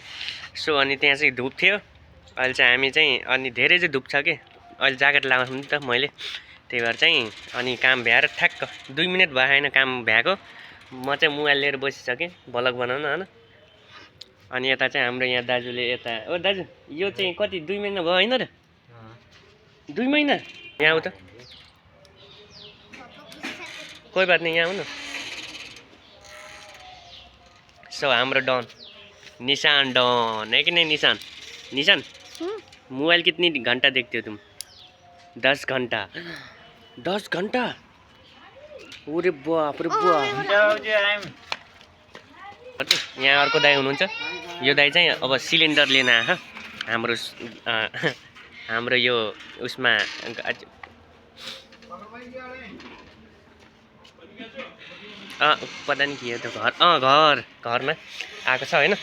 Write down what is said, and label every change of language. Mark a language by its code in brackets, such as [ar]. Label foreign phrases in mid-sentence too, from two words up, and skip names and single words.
[ne] सो अनि त्यहाँ चाहिँ धुप थियो। अहिले चाहिँ हामी चाहिँ अनि धेरै चाहिँ धुप छ कि अहिले ज्याकेट लगाएको नि त मैले त्यही भएर चाहिँ अनि काम भ्याएर ठ्याक्क 2 मिनट भयो होइन काम भ्याएको। म चाहिँ मोबाइल लिएर बसिसकेँ भ्लग बनाउन होइन। अनि यता चाहिँ हाम्रो यहाँ दाजुले यता ओ दाजु यो चाहिँ कति 2 महिना भयो होइन र 2 महिना यहाँ आऊ त [hi] कोही बात नहीं [ne] यहाँ आउनु। [hi] सो हाम्रो डन निशान डन है कि नहीं निशान मोबाइल कितनी घंटा देखते हो तुम 10 घंटा 10 घंटा अरे बाप रे बाप। [ne] यहाँ अर्को दाइ हुनुहुन्छ। यो दाइ चाहिँ अब सिलिन्डर लिन आयो हाम्रो यो उसमा पता नि के हो त्यो घरमा आएको छ होइन।